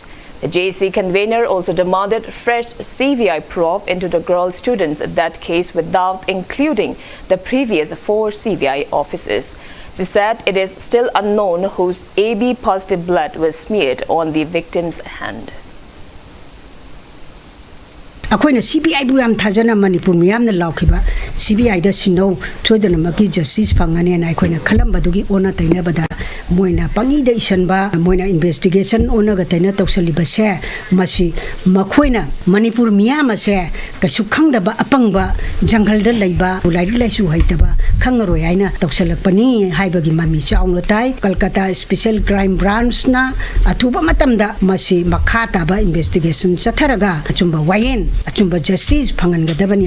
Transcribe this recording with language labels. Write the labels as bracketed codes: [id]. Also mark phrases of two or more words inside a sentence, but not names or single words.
[en] The JEC convener also demanded fresh CBI probe into the girl students in that case without including the previous 4 CBI officers. She said it is still unknown whose AB positive blood was smeared on the victim's hand. [mni] Akoina CBI bu yam thajana Manipur miyam na laukiba CBI da sino chodana maki justice phangane na akoina khalamba dugi ona taina bada moina pangi da isanba moina investigation ona ga taina tawsali base masi makoina Manipur miyam ase kasu khangdaba apangba jangal da leiba ulai lai su haitaba khangaroi aina tawsalakpani haibagi mami chaunglo tai Kolkata [en] special crime branch [mni] na athuba matamda masi makhata ba investigation chatharaga achumba wayen achumba justice phangangadabani.